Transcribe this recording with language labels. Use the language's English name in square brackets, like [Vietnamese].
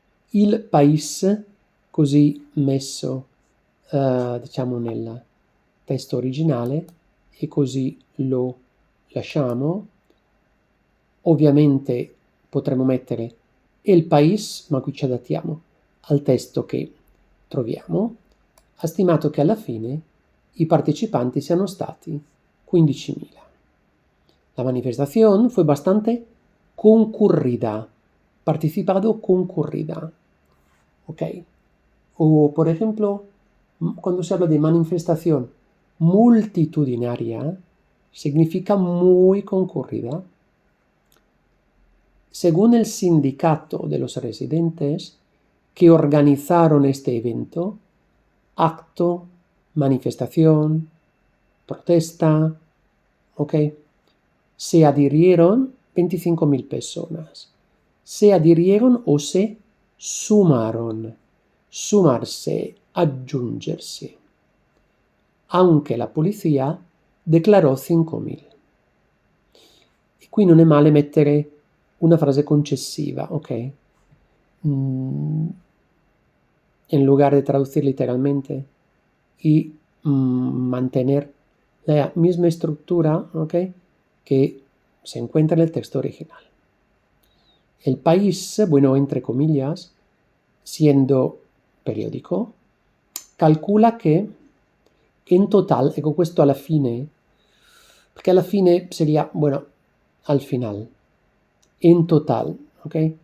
[Italian] Il País, così messo diciamo nel testo originale, e così lo lasciamo. Ovviamente potremmo mettere El País, ma qui ci adattiamo al testo che troviamo. Ha stimato che alla fine i partecipanti siano stati 15.000. [Spanish] La manifestación fue bastante concurrida, participado concurrida. ¿Ok? O, por ejemplo, cuando se habla de manifestación multitudinaria, significa muy concurrida. Según el sindicato de los residentes que organizaron este evento, acto, manifestación, protesta, ¿ok? Se adhirieron 25.000 personas. Se adhirieron o se sumaron. Sumarse, aggiungersi. [Italian] Anche la polizia declarò 5.000. E qui non è male mettere una frase concessiva, ¿ok? [Spanish] En lugar de traducir literalmente y mantener la misma estructura, ¿ok?, que se encuentra en el texto original. El País, bueno, entre comillas, siendo periodico, calcula che in total, [Italian] ecco questo alla fine, perché alla fine [Spanish] sería, bueno, al final, en total, ¿ok?